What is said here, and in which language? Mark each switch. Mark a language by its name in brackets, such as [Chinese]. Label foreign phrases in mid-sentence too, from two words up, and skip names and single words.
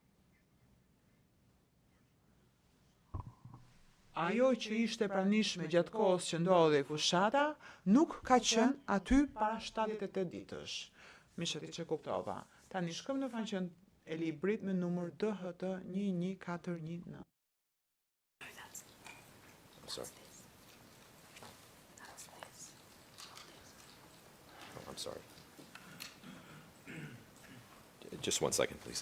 [Albanian] Ajo që ishte pranishme gjatë kohës që ndodhej fushata, nuk ka qenë aty para 78 ditësh. Misheti që kuptova. Tani shkojmë në faqen e librit me numër DHT 11419. [English] I'm sorry. Oh, I'm sorry. Just 1 second, please.